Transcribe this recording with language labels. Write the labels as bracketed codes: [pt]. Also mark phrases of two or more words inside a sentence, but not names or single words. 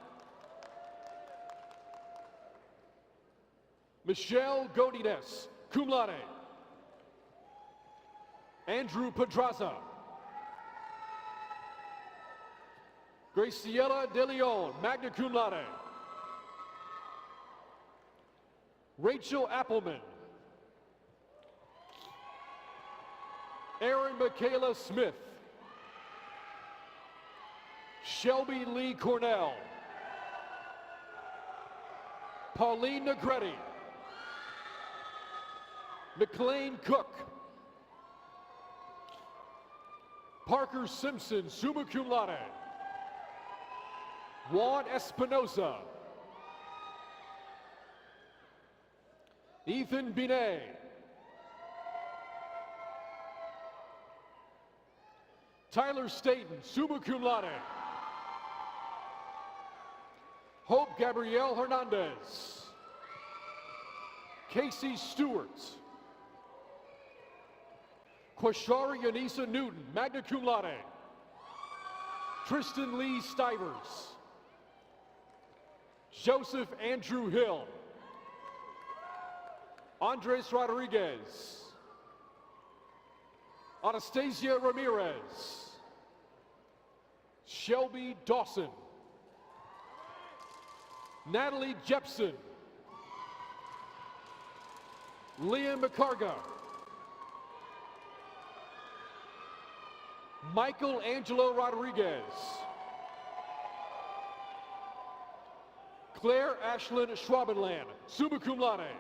[en] Michelle Godinez, [la] cum laude. [en] Andrew Pedraza. Graciela De Leon, [la] magna cum laude. [en] Rachel Appleman. Erin Michaela Smith. Shelby Lee Cornell. Pauline Negretti. McLean Cook. Parker Simpson, [la] summa cum laude. [en] Juan Espinosa. Ethan Binet. Tyler Staten, [la] summa cum laude. [en] Hope Gabrielle Hernandez. Casey Stewart. Quashara Yanisa Newton, [la] magna cum laude. [en] Tristan Lee Stivers. Joseph Andrew Hill. Andres Rodriguez. Anastasia Ramirez. Shelby Dawson. Natalie Jepson. Leah McCarga. Michael Angelo Rodriguez. Claire Ashlyn Schwabenland, [la] summa cum laude.